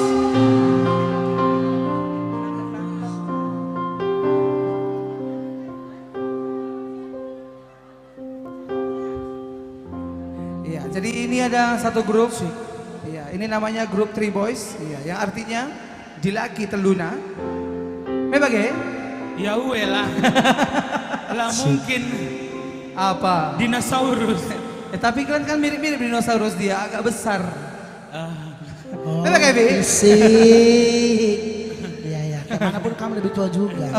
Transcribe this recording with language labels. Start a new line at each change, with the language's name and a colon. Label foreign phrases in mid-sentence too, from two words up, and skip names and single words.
Indonesian: Iya, jadi ini ada satu grup. Iya, ini namanya grup Three Boys. Iya, yang artinya
Batak Karo: dilaki teluna. Bagai? Ya uwe lah. Lah mungkin
Indonesian: Apa? dinosaurus. Tapi kalian kan mirip-mirip dinosaurus, dia agak besar. Oh,
Batak Karo: Bagai Bi?
Indonesian: Iya ya, kemanapun kamu lebih tua juga.